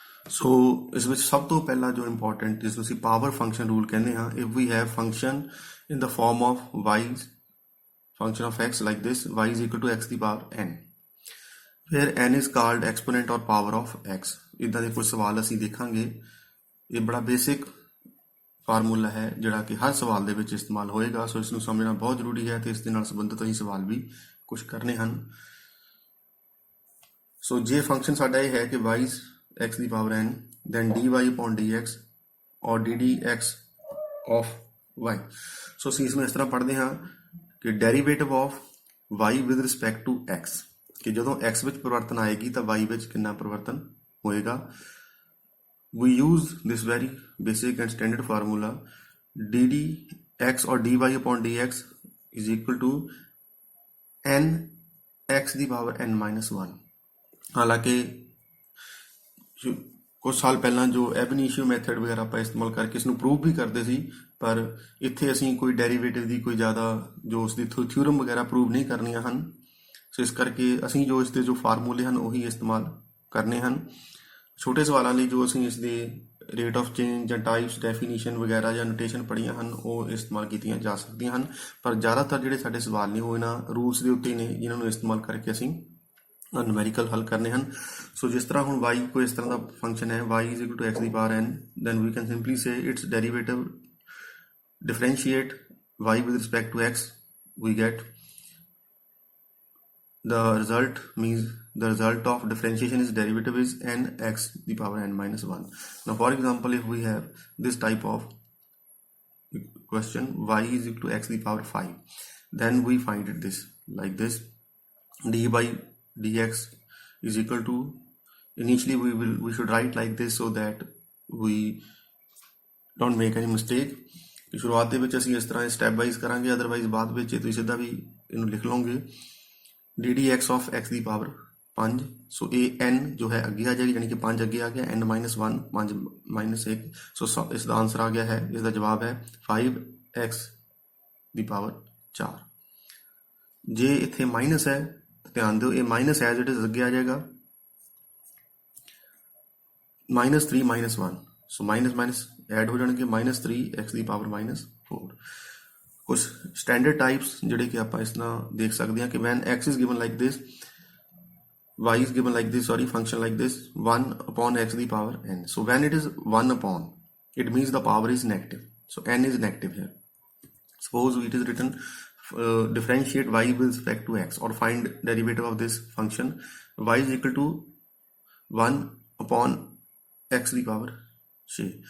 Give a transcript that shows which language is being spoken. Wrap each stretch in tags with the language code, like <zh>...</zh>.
<pa>ਸੋ ਇਸ ਵਿੱਚ ਸਭ ਤੋਂ ਪਹਿਲਾਂ ਜੋ ਇੰਪੋਰਟੈਂਟ, ਜਿਸ ਨੂੰ ਅਸੀਂ ਪਾਵਰ ਫੰਕਸ਼ਨ ਰੂਲ ਕਹਿੰਦੇ ਹਾਂ,</pa> <en>if we have function in the form of y, function of x like this, y is equal to x</en> <pa>ਦੀ power</pa> <en>n, where n is called exponent or power of x।</en> <pa>ਇੱਦਾਂ ਦੇ ਕੁਝ ਸਵਾਲ ਅਸੀਂ ਦੇਖਾਂਗੇ। ਇਹ ਬੜਾ basic formula ਹੈ ਜਿਹੜਾ ਕਿ ਹਰ ਸਵਾਲ ਦੇ ਵਿੱਚ ਇਸਤੇਮਾਲ ਹੋਏਗਾ, ਸੋ ਇਸ ਨੂੰ ਸਮਝਣਾ ਬਹੁਤ ਜ਼ਰੂਰੀ ਹੈ ਤੇ ਇਸ ਦੇ ਨਾਲ ਸੰਬੰਧਿਤ ਅਸੀਂ ਸਵਾਲ ਵੀ ਕੁਝ ਕਰਨੇ ਹਨ। ਸੋ ਜੇ ਫੰਕਸ਼ਨ ਸਾਡਾ ਇਹ ਹੈ ਕਿ</pa> <en>y is x</en> <pa>ਦੀ power</pa> <en>n, then dy upon dx or ddx of y।</en> <pa>ਸੋ ਅਸੀਂ ਇਸ ਨੂੰ ਇਸ ਤਰ੍ਹਾਂ ਪੜ੍ਹਦੇ ਹਾਂ ਕਿ</pa> <en>derivative of y with respect to x,</en> <pa>ਕਿ ਜਦੋਂ x ਵਿੱਚ ਪਰਿਵਰਤਨ ਆਏਗੀ ਤਾਂ y ਵਿੱਚ ਕਿੰਨਾ ਪਰਿਵਰਤਨ ਹੋਏਗਾ।</pa> <en>We use this very basic and standard formula, ddx or dy upon dx is equal to n x</en> <pa>ਦੀ power</pa> <en>n minus 1।</en> <pa>ਹਾਲਾਂਕਿ ਕੁਝ ਸਾਲ ਪਹਿਲਾਂ ਜੋ ਐਬ ਇਨੀਸ਼ੀਓ ਮੈਥਡ ਵਗੈਰਾ ਆਪਾਂ ਇਸਤੇਮਾਲ ਕਰਕੇ ਇਸ ਨੂੰ ਪ੍ਰੂਵ ਵੀ ਕਰਦੇ ਸੀ, ਪਰ ਇੱਥੇ ਅਸੀਂ ਕੋਈ ਡੈਰੀਵੇਟਿਵ ਦੀ ਕੋਈ ਜ਼ਿਆਦਾ ਜੋ ਉਸ ਦੀ ਥਿਊਰਮ ਵਗੈਰਾ ਪ੍ਰੂਵ ਨਹੀਂ ਕਰਨੀਆਂ ਹਨ। ਸੋ ਇਸ ਕਰਕੇ ਅਸੀਂ ਜੋ ਇਸ ਦੇ ਜੋ ਫਾਰਮੂਲੇ ਹਨ ਉਹੀ ਇਸਤੇਮਾਲ ਕਰਨੇ ਹਨ। ਛੋਟੇ ਸਵਾਲਾਂ ਲਈ ਜੋ ਅਸੀਂ ਇਸ ਦੇ ਰੇਟ ਆਫ ਚੇਂਜ ਜਾਂ ਟਾਈਪਸ, ਡੈਫੀਨੀਸ਼ਨ ਵਗੈਰਾ ਜਾਂ ਨੋਟੇਸ਼ਨ ਪੜ੍ਹੀਆਂ ਹਨ ਉਹ ਇਸਤੇਮਾਲ ਕੀਤੀਆਂ ਜਾ ਸਕਦੀਆਂ ਹਨ, ਪਰ ਜ਼ਿਆਦਾਤਰ ਜਿਹੜੇ ਸਾਡੇ ਸਵਾਲ ਨੇ ਉਹ ਇਹਨਾਂ ਰੂਲਸ ਦੇ ਉੱਤੇ ਨੇ ਜਿਨ੍ਹਾਂ ਨੂੰ ਇਸਤੇਮਾਲ ਕਰਕੇ ਅਸੀਂ ਨਿਊਮੈਰੀਕਲ ਹੱਲ ਕਰਨੇ ਹਨ। ਸੋ ਜਿਸ ਤਰ੍ਹਾਂ ਹੁਣ y ਕੋਈ ਇਸ ਤਰ੍ਹਾਂ ਦਾ ਫੰਕਸ਼ਨ ਹੈ,</pa> <en>y is equal to x</en> <pa>ਦੀ power</pa> <en>n, then we can simply say its derivative, differentiate y with respect to x, we get the result, means the result of differentiation is derivative is n x the power n minus 1. Now for example, if we have this type of question, y is equal to x the power 5, then we find it this like this, d by dx is equal to, initially we should write like this so that we don't make any mistake।</en> <pa>ਸ਼ੁਰੂਆਤ ਦੇ ਵਿੱਚ ਅਸੀਂ ਇਸ ਤਰ੍ਹਾਂ step wise ਕਰਾਂਗੇ, otherwise ਬਾਅਦ ਵਿੱਚ ਤੁਸੀਂ ਸਿੱਧਾ ਵੀ ਇਹਨੂੰ ਲਿਖ ਲਓਗੇ</pa> <en>ddx of x</en> <pa>ਦੀ power 5। ਸੋ ਇਹ n ਜੋ ਹੈ ਅੱਗੇ ਆ ਜਾਏਗੀ, ਯਾਨੀ ਕਿ 5 ਅੱਗੇ ਆ ਗਿਆ,</pa> <en>n minus 1, 5 minus 1।</en> <pa>ਸੋ ਇਸ ਦਾ ਆਨਸਰ ਆ ਗਿਆ ਹੈ, ਇਸ ਦਾ ਜਵਾਬ ਹੈ 5x ਦੀ ਪਾਵਰ 4। ਜੇ ਇੱਥੇ ਮਾਈਨਸ ਹੈ ਧਿਆਨ ਦਿਓ, ਇਹ ਮਾਈਨਸ</pa> <en>as it is</en> <pa>ਅੱਗੇ ਆ ਜਾਏਗਾ, -3 - 1। ਸੋ ਮਾਈਨਸ ਮਾਈਨਸ ਐਡ ਹੋ ਜਾਣਗੇ, -3x ਦੀ ਪਾਵਰ -4। ਕੁਝ ਸਟੈਂਡਰਡ ਟਾਈਪਸ ਜਿਹੜੇ ਕਿ ਆਪਾਂ ਇਸ ਨਾਲ ਦੇਖ ਸਕਦੇ ਹਾਂ ਕਿ</pa> <en>when x is given like this, y is given like this, sorry, function like this, 1 upon x</en> <pa>ਦੀ power</pa> <en>n। so when it is 1 upon, it means the power is negative, so n is negative here। suppose it is written differentiate y with respect to x or find derivative of this function, y is equal to 1 upon x</en> <pa>ਦੀ power</pa> <en>6।</en>